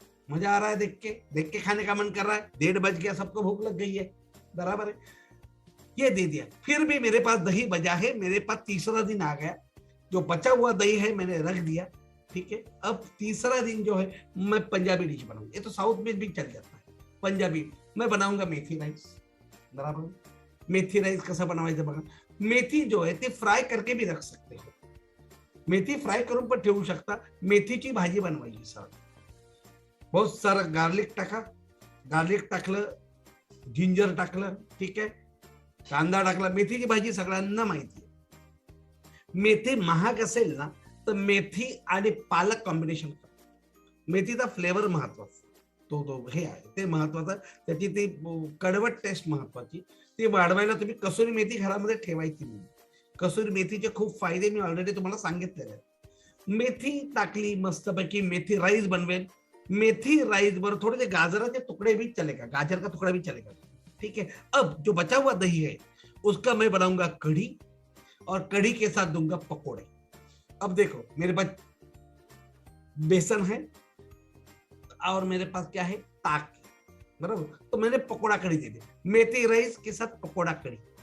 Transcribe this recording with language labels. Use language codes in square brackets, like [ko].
[hi] मजा आ रहा है देख के खाने का मन कर रहा है, 1:30 बज गया, सबको भूख लग गई है, बराबर है, ये दे दिया। फिर भी मेरे पास दही बचा है, मेरे पास तीसरा दिन आ गया, जो बचा हुआ दही है मैंने रख दिया, ठीक है। अब तीसरा दिन जो है मैं पंजाबी डिश बनाऊंगा, ये तो साउथ में भी चल जाता है, पंजाबी मैं बनाऊंगा मेथी राइस, बराबर। [mr] मेथी राइस कसा बनवायचं बघा, मेथी जो आहे ते फ्राय [hi] करके भी रख सकते हो, [mr] मेथी फ्राय करून पण ठेवू शकता, मेथीची भाजी बनवायची सर, बहुत सारं गार्लिक टाका, गार्लिक टाकलं, जिंजर टाकलं, ठीक आहे, कांदा टाकला, मेथीची भाजी सगळ्यांना माहिती आहे। मेथी महाग असेल ना तर मेथी आणि पालक कॉम्बिनेशन करा, मेथीचा फ्लेवर महत्वाचा, तो हे आहे ते महत्वाचं, त्याची ती कडवट टेस्ट महत्वाची, ती वाढवायला तुम्ही कसुरी मेथी घरामध्ये ठेवायची नाही, कसुरी मेथीचे खूप फायदे मी ऑलरेडी तुम्हाला सांगितलेले आहेत। मेथी टाकली मस्तपैकी, मेथी राईस बनवेल, [hi] मेथी राइस पर थोड़े से गाजर के टुकड़े भी चलेगा, गाजर का टुकड़ा भी चलेगा, ठीक है। अब जो बचा हुआ दही है उसका मैं बनाऊंगा कढ़ी, और कढ़ी के साथ दूंगा पकोड़े। अब देखो मेरे पास बेसन है और मेरे पास क्या है, ताक, बराबर, तो मैंने पकोड़ा कढ़ी दे दी, मेथी राइस के साथ पकोड़ा कढ़ी।